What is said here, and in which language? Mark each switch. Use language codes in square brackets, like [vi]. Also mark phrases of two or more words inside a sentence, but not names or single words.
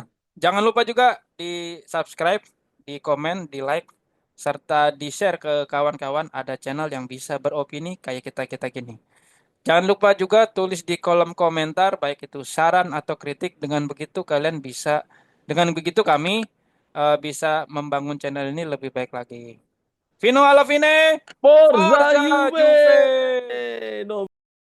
[id] ya, jangan lupa juga di subscribe, di komen, di like, serta di share ke kawan-kawan. Ada channel yang bisa beropini kayak kita-kita gini. Jangan lupa juga tulis di kolom komentar baik itu saran atau kritik. Dengan begitu kami bisa membangun channel ini lebih baik lagi. [it] Vino alla fine, Forza Forza Juve! Juve! No